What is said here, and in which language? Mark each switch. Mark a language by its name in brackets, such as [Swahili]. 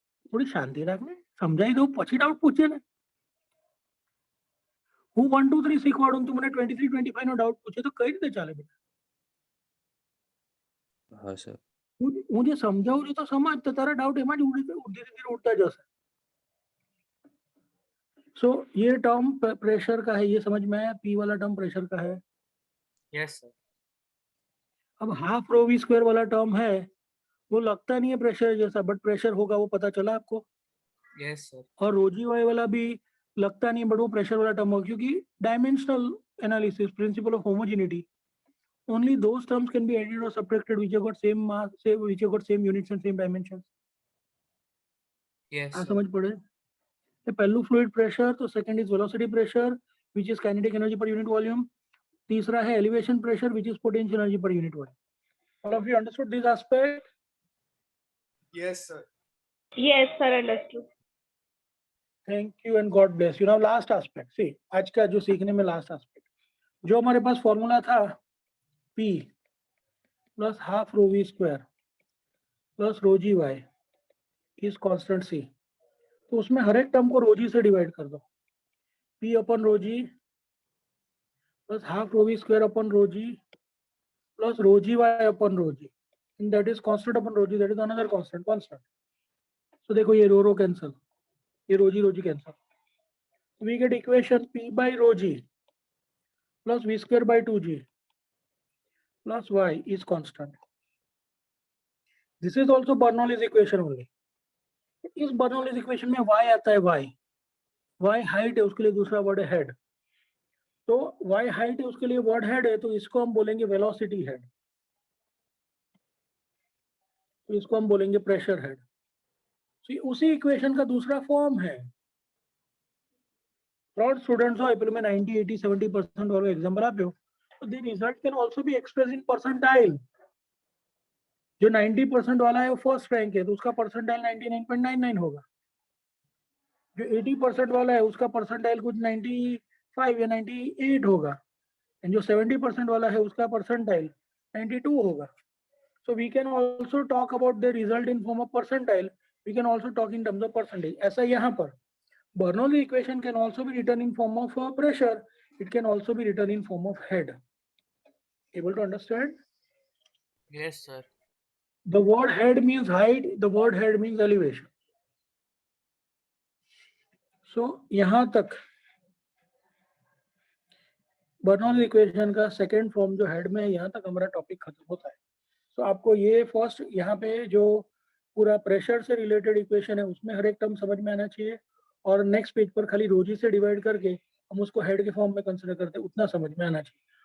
[Gujarati] થોડી શાંતિ રાખ ને, સમજાવી દઉં પછી ડાઉટ પૂછે ને। હું 1 2 3 શીખવાડું તું મને 23 25 નો ડાઉટ પૂછે તો કઈ રીતે ચાલે બેટા? હા સર। હું જે સમજાવું છું તો સમજ, તો તારા ડાઉટ એમાં જ ધીરે ધીરે ઉડતા જશે। [Hindi] सो ये टर्म प्रेशर का है, ये समझ में आया? पी वाला टर्म प्रेशर का है। [English] Yes, sir. [Hindi] अब हाफ रो वी स्क्वायर वाला टर्म है, वो लगता नहीं है प्रेशर जैसा, बट प्रेशर होगा, वो पता चला आपको? [English] Yes, sir. [Hindi] और रोजी वाई वाला भी लगता नहीं, बट वो प्रेशर वाला टर्म होगा, क्योंकि dimensional analysis, principle of homogeneity, [English] only those terms can be added or subtracted which have got same mass, which have got same units and same dimensions। Yes, ah sir. [Hindi] समझ पड़े? [English] ये पहलू fluid pressure, तो second is velocity pressure which is kinetic energy per unit volume, तीसरा है elevation pressure which is potential energy per unit volume. All of you understood this aspect? Yes, sir. Yes, sir, understood. Thank you and God bless you. Now last aspect, [Hindi] सी आज का जो सीखने में last aspect, जो हमारे पास formula था P plus half rho we square plus row ji Y is constant C, तो उसमें हर एक टर्म को रो जी से डिवाइड कर दो, P upon row ji plus half rho we square upon row ji plus row ji Y upon row ji, [English] and that is constant upon rho g, that is another constant। so [Hindi] देखो ये रो cancel, ये रो जी cancel, [English] we get equation P by rho g plus v square by 2g plus y is constant। this is also Bernoulli's equation only। [Hindi] इस Bernoulli's equation में y आता है, y height है, उसके लिए दूसरा वर्ड है हेड, तो y हाइट है उसके लिए वर्ड हेड है, तो इसको हम बोलेंगे वेलोसिटी हेड, तो इसको हम बोलेंगे प्रेशर हेड। तो उसी इक्वेशन का दूसरा फॉर्म है। फ्रॉड स्टूडेंट्स हो एप्रिल में 90 80 70% वालों एग्जाम्पल आप हो, तो [English] The result can also be express in percentile. [Hindi] जो 90% वाला है वो फर्स्ट रैंक है, तो उसका परसेंटाइल 99.99 होगा। जो 80% वाला है उसका परसेंटाइल कुछ 95 या 98 होगा, एंड जो 70% वाला है उसका परसेंटाइल 92 होगा। [English] So we can also talk about the result in form of percentile. We can also talk in terms of percentage. [Hindi] ऐसा यहाँ पर [English] Bernoulli equation can also be written in form of pressure. It can also be written in form of head. Able to understand? Yes, sir. The word head means height. The word head means elevation. [Hindi] So यहाँ तक Bernoulli equation का second form जो head में है, यहाँ तक हमारा topic खत्म होता है। तो आपको ये फर्स्ट यहाँ पे जो पूरा प्रेशर से रिलेटेड इक्वेशन है उसमें हर एक टर्म समझ में आना चाहिए, और नेक्स्ट पेज पर खाली रोजी से डिवाइड करके हम उसको हेड के फॉर्म में कंसीडर करते हैं, उतना समझ में आना चाहिए।